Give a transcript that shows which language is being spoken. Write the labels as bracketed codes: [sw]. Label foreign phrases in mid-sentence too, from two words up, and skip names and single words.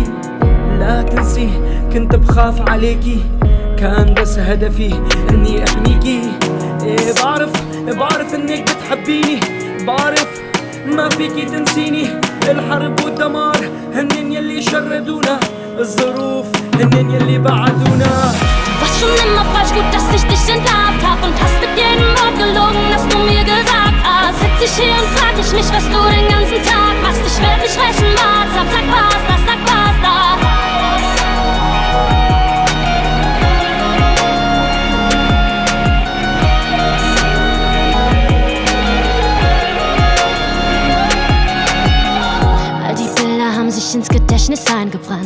[ar] لا تنسي كنت بخاف عليكي، كان بس هدفي اني احميكي. ايه بعرف انك بتحبيني، بعرف ما فيكي تنسيني. الحرب والدمار هنن يلي شردونا، الظروف هنن يلي بعدونا. [de] Du warst schon immer falsch, gut, dass ich dich entlarvt hab. Und hast mit jedem Wort gelogen, das du mir gesagt hast. Sitz ich hier und frag ich mich, was du den ganzen Tag machst. Ich werd nicht rächen, warte, sag was, das, sag was, das. All die Bilder haben sich ins Gedächtnis eingebrannt.